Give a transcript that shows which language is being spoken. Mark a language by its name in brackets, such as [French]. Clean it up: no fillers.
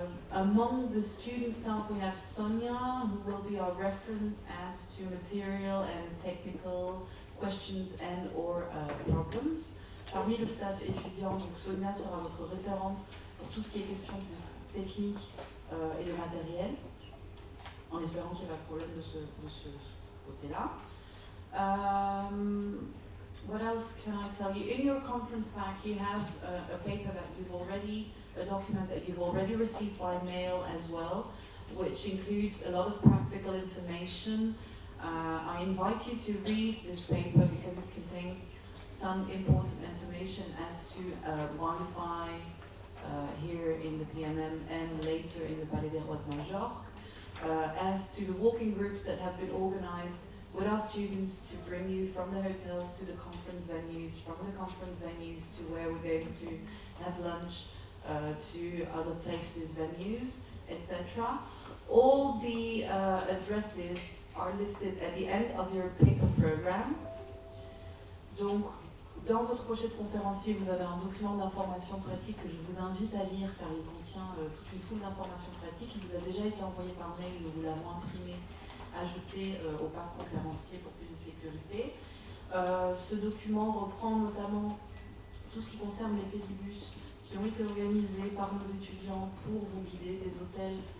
[English] Among the student staff we have Sonia, who will be our referent as to material and technical questions and or problems. [French] Parmi le staff étudiant, donc Sonia sera votre référente pour tout ce qui est question de technique et de matériel, en espérant qu'il n'y ait pas de problème de ce côté-là. [English] What else can I tell you? In your conference pack you have a paper that you've already, a document that you've already received by mail as well, which includes a lot of practical information. I invite you to read this paper because it contains some important information as to Wi-Fi here in the PMM and later in the Palais des Rois de Majorque, as to the walking groups that have been organized with our students to bring you from the hotels to the conference venues, from the conference venues to where we're going to have lunch, to other places, venues, etc. All the addresses are listed at the end of your paper program. [French] Donc, dans votre pochette conférencier, vous avez un document d'information pratique que je vous invite à lire car il contient toute une foule d'informations pratiques. Il vous a déjà été envoyé par mail, nous vous l'avons imprimé, ajouté au pack conférencier pour plus de sécurité. Ce document reprend notamment tout ce qui concerne les pédibus qui ont été organisés par nos étudiants pour vous guider des hôtels